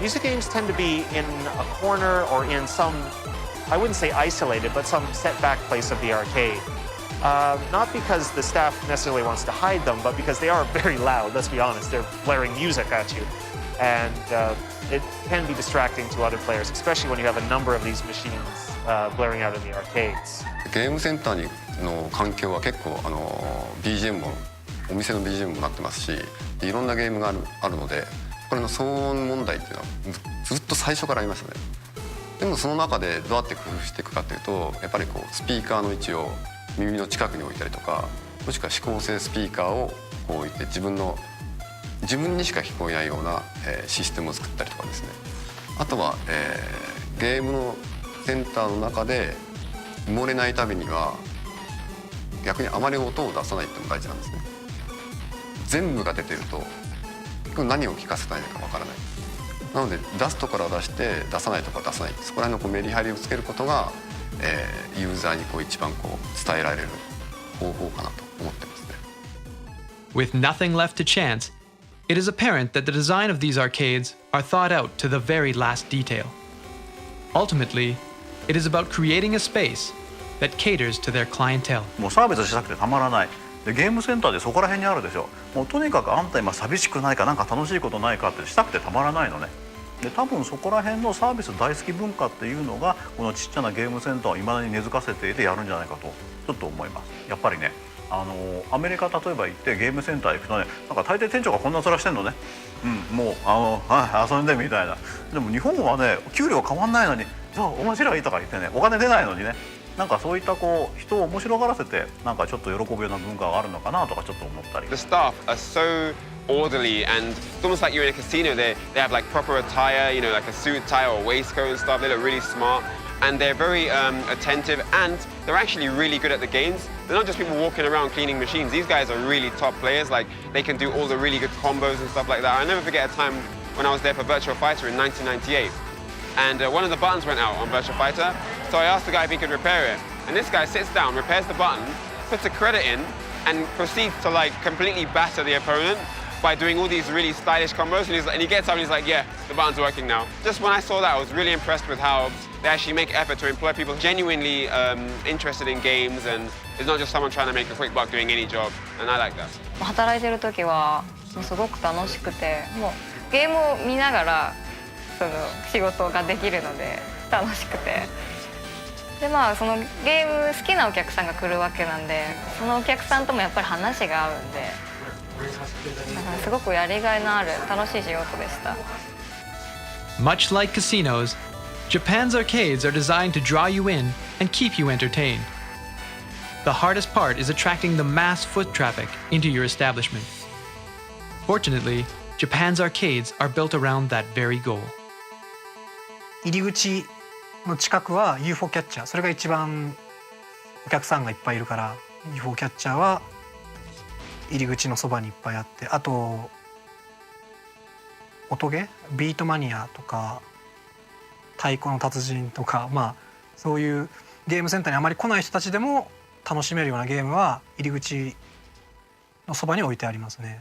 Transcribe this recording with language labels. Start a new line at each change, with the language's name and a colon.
English: Music games tend to be in a corner or in some, I wouldn't say isolated, but some set-back place of the arcade. Not because the staff necessarily wants to hide them, but because they are very loud, let's be honest. They're blaring music at you. And it can be distracting to other players, especially when you have a number of these machines blaring out in the arcades.
Japanese: ゲームセンターの環境は結構BGM もお店の BGM もなってますし、いろんなゲームがあるので、これの騒音問題っていうのはずっと最初からありましたね。でもその中でどうやって工夫していくかというと、やっぱりこうスピーカーの位置を耳の近くに置いたりとか、もしくは指向性スピーカーをこう置いて自分にしか聞こえないようなシステムを作ったりとかですね。あとはゲームのセンターの中で埋もれないためには逆にあまり音を出さないっていうのも大事なんですね。全部が出てると何を聞かせたいのかわからない。なので出すところは出して出さないところは出さない。そこら辺のメリハリをつけることが、ユーザーに一番伝えられる方法かなと思ってますね。
English: With nothing left to chance, it is apparent that the design of these arcades are thought out to the very last detail. Ultimately, it is about creating a space that caters to their clientele.
Japanese: もうサービスしたくてたまらない。でゲームセンターでそこら辺にあるでしょ。もうとにかくあんた今寂しくないかなんか楽しいことないかってしたくてたまらないのね。で多分そこら辺のサービス大好き文化っていうのがこのちっちゃなゲームセンターをいまだに根付かせていてやるんじゃないかとちょっと思います。やっぱりねアメリカ例えば行ってゲームセンター行くとねなんか大抵店長がこんな面してんのね。もう遊んでみたいな。でも日本はね給料変わんないのにじゃあ面白いとか言ってねお金出ないのにね。なんかそういった人を面白がらせてなんかちょっと喜ぶような文化があるのかなとかちょっと思ったり。
English: The staff are so orderly and it's almost like you're in a casino. They have like proper attire, you know, like a suit tie or a waistcoat and stuff. They look really smart and they're very attentive and they're actually really good at the games. They're not just people walking around cleaning machines. These guys are really top players. Like they can do all the really good combos and stuff like that. I never forget a time when I was there for Virtua Fighter in 1998. And one of the buttons went out on Virtua Fighter, so I asked the guy if he could repair it. And this guy sits down, repairs the button, puts a credit in, and proceeds to like completely batter the opponent by doing all these really stylish combos. And he gets up and he's like, yeah, the button's working now. Just when I saw that, I was really impressed with how they actually make effort to employ people genuinely interested in games, and it's not just someone trying to make a quick buck doing any job. And I like that.
Japanese: 働いてる時はすごく楽しくて、もうゲームを見ながらその仕事ができるので楽しくて。でそのゲーム好きなお客さんが来るわけなんで、そのお客さんともやっぱり話が合うんで、だからすごくやりがいのある楽しい仕事でした。
English: Much like casinos, Japan's arcades are designed to draw you in and keep you entertained. The hardest part is attracting the mass foot traffic into your establishment. Fortunately, Japan's arcades are built around that very goal.
Japanese: 入り口の近くは UFO キャッチャー、それが一番お客さんがいっぱいいるから UFO キャッチャーは入り口のそばにいっぱいあって、あと音ゲービートマニアとか太鼓の達人とか、まあそういうゲームセンターにあまり来ない人たちでも楽しめるようなゲームは入り口のそばに置いてありますね。